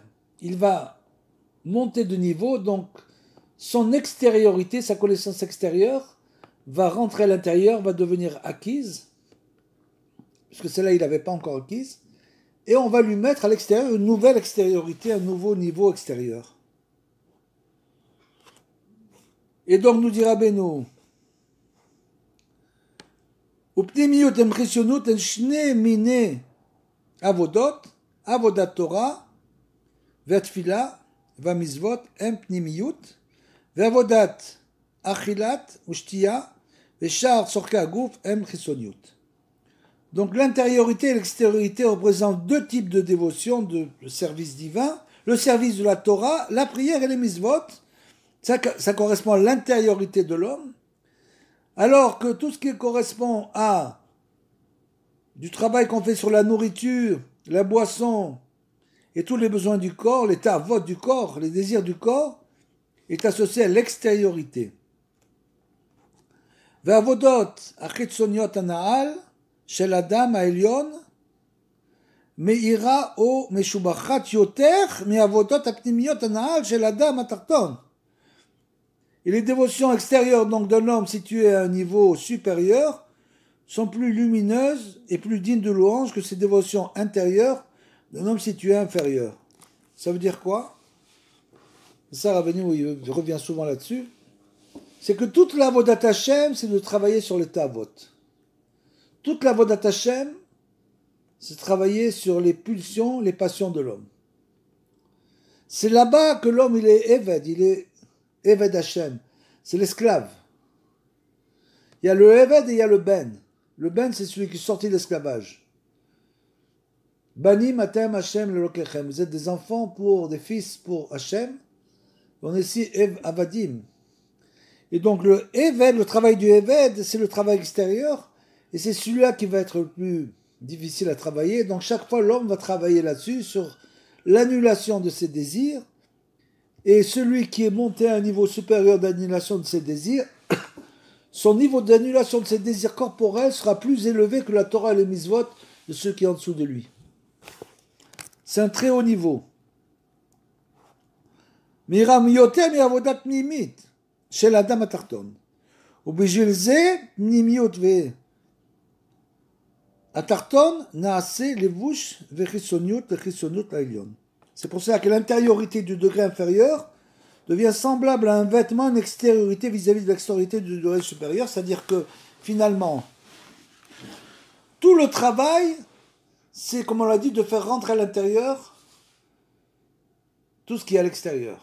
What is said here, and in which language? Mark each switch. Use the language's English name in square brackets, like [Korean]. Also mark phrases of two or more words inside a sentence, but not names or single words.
[French] Il va monter de niveau, donc son extériorité, sa connaissance extérieure, va rentrer à l'intérieur, va devenir acquise, puisque celle-là, il n'avait pas encore acquise, et on va lui mettre à l'extérieur une nouvelle extériorité, un nouveau niveau extérieur. Et donc, nous dira Beno, [Hebrew] ופנימיות הם חיצוניות הן שני מיני עבודות, עבודת תורה והתפילה והמצוות הם פנימיות, ועבודת אכילת ושתייה ושאר צורכי הגוף הם חיצוניות. [French] Donc l'intériorité et l'extériorité représentent deux types de dévotion, de service divin. Le service de la Torah, la prière et les mitzvot, ça correspond à l'intériorité de l'homme. Alors que tout ce qui correspond à du travail qu'on fait sur la nourriture, la boisson et tous les besoins du corps, l'état vote du corps, les désirs du corps, est associé à l'extériorité. [Hebrew] והעבודות החיצוניות הנעל של אדם העליון מאירה או משובחת יותר מהעבודות הפנימיות הנעל של אדם התחתון. [French] Et les dévotions extérieures donc d'un homme situé à un niveau supérieur sont plus lumineuses et plus dignes de louange que ces dévotions intérieures d'un homme situé inférieur. Ça veut dire quoi? Ça, Rabbeinu, il revient souvent là-dessus. C'est que toute la [Hebrew] עבודת השם, [French] c'est de travailler sur les Tavot. Toute la [Hebrew] עבודת השם, [French] c'est de travailler sur les pulsions, les passions de l'homme. C'est là-bas que l'homme, il est Eved, il est [Hebrew] עבד השם, [French] c'est l'esclave. Il y a le Eved et il y a le Ben. Le Ben, c'est celui qui est sorti de l'esclavage. [Hebrew] בנים אתם השם לאלוקיכם. [French] Vous êtes des enfants pour, des fils pour Hashem. On est ici Avadim. Et donc le Eved, le travail du Eved, c'est le travail extérieur. Et c'est celui-là qui va être le plus difficile à travailler. Donc chaque fois, l'homme va travailler là-dessus, sur l'annulation de ses désirs. Et celui qui est monté à un niveau supérieur d'annulation de ses désirs, son niveau d'annulation de ses désirs corporels sera plus élevé que la Torah et les mitzvot de ceux qui sont en dessous de lui. C'est un très haut niveau. [Hebrew] מאירה יותר מ עבודת פנימית של אדם התחתון. ובשביל זה פנימיות והתחתון נעשה לבוש וחיצוניות לחיצוניות העליון. [French] C'est pour ça que l'intériorité du degré inférieur devient semblable à un vêtement, une extériorité vis-à-vis de l'extériorité du degré supérieur, c'est-à-dire que finalement, tout le travail, c'est, comme on l'a dit, de faire rentrer à l'intérieur tout ce qui est à l'extérieur.